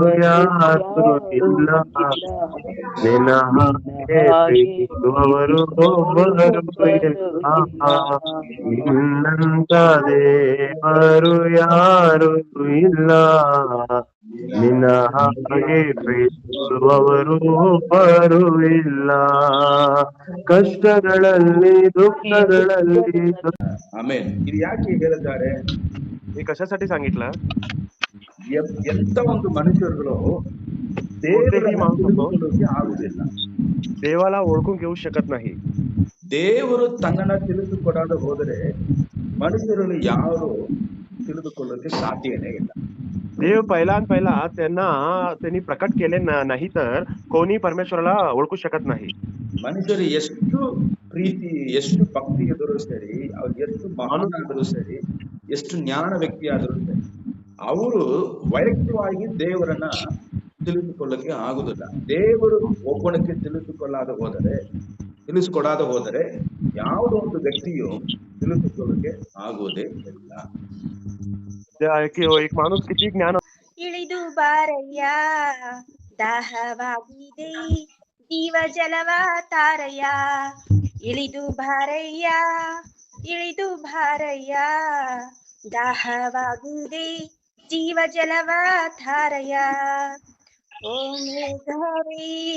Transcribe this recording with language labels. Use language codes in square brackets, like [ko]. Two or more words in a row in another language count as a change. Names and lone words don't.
[kn] ಯಾರು ಇಲ್ಲ ನಿನ್ನ ಹಾಗೆ ಪ್ರೀತಿಸುವವರು ಒಬ್ಬರು ಇಲ್ಲ ನಿನ್ನಂತ ದೇವರು ಯಾರು ಇಲ್ಲ ನಿನ್ನ ಹಾಗೆ ಪ್ರೀತಿಸುವವರು ಒಬ್ಬರು ಇಲ್ಲ ಕಷ್ಟಗಳಲ್ಲಿ ದುಃಖಗಳಲ್ಲಿ ಆಮೇಲೆ ಇದು ಯಾಕೆ ಹೇಳಿದ್ದಾರೆ? [mr] हे कशासाठी सांगितलं? [kn] ಎಂತ ಒಂದು ಮನುಷ್ಯರುಗಳು [mr] कोणतेही [kn] ದೇವರನ್ನ [mr] माणूस असो [kn] ತಿಳಿದುಕೊಳ್ಳೋಕೆ ಆಗುದಿಲ್ಲ. [mr] देवाला ओळखून घेऊ शकत नाही. [kn] ದೇವರು ತನ್ನನ್ನ ತಿಳಿದುಕೊಡಾದ ಹೋದರೆ ಮನುಷ್ಯರನ್ನು ಯಾರು ತಿಳಿದುಕೊಳ್ಳೋಕೆ ಸಾಧ್ಯನೇ ಇಲ್ಲ. [mr] देव पहिला त्यांनी प्रकट केले नाही तर कोणी परमेश्वराला ओळखू शकत नाही. [kn] ಮನುಷ್ಯರು ಎಷ್ಟು ಪ್ರೀತಿ ಎಷ್ಟು ಭಕ್ತಿ ಇದ್ರೂ ಸರಿ, ಅವ್ರು ಎಷ್ಟು ಮಹಾನ್ ಆದರೂ ಸರಿ, ಎಷ್ಟು ಜ್ಞಾನ ವ್ಯಕ್ತಿ ಆದರೂ ಸರಿ, ಅವರು ವೈಯಕ್ತಿಕವಾಗಿ ದೇವರನ್ನ ತಿಳಿದುಕೊಳ್ಳಕ್ಕೆ ಆಗುದಿಲ್ಲ. ದೇವರು ಒಬ್ಬನಕ್ಕೆ ತಿಳಿಸಿಕೊಡಾದ ಹೋದರೆ ಯಾವುದೋ ಒಂದು ವ್ಯಕ್ತಿಯು ತಿಳಿದುಕೊಳ್ಳಕ್ಕೆ ಆಗುವುದೇ ಇಲ್ಲ. [mr] एक माणूस किती ज्ञान [kn] ಇಳಿದು ಬಾರಯ್ಯ ದಾಹವಾಗಿದೆ ಜೀವ ಜಲವ ತಾರಯ್ಯ ಇಳಿದು ಬಾರಯ್ಯ ದಾಹವಾಗಿದೆ ಜೀವ ಜಲವ ತಾರಯ್ಯ ಓ ಮೇಘವೇ